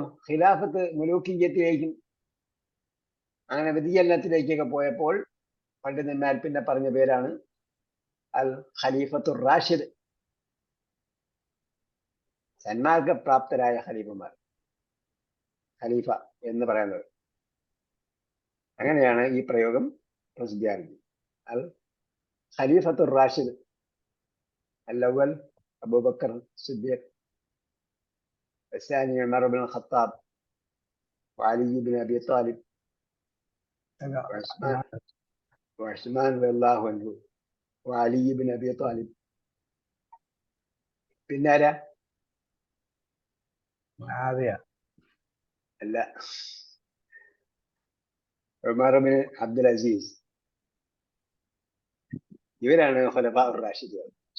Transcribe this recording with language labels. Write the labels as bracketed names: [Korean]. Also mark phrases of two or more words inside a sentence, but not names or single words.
[Malayalam] ഖിലാഫത്ത് മുലൂക്കിയ്യത്തിലേക്കും അങ്ങനെ വ്യതിചലനത്തിലേക്കൊക്കെ പോയപ്പോൾ പണ്ഡിതന്മാർ പിന്നെ പറഞ്ഞ പേരാണ് [Arabic] الخليفة الراشد, [Malayalam] സന്മാർഗപ്രാപ്തരായ ഖലീഫമാർ, ഖലീഫ എന്ന് പറയുന്നത്. അങ്ങനെയാണ് ഈ പ്രയോഗം പ്രസിദ്ധിയാർജിച്ചത്. [Arabic] الخليفة الراشد الأول അബൂബക്കർ സിദ്ദീഖ്, الثاني عمر بن الخطاب وعلي بن ابي طالب وعثمان رضي الله عنه وعلي بن ابي طالب. [Malayalam] പിന്നെ ആരാ? മുആവിയ. അല്ല, ഉമർ ബിൻ അബ്ദുൽ അസീസ്. ഇവരാണ് ഖുലഫാഉർ റാഷിദുകൾ.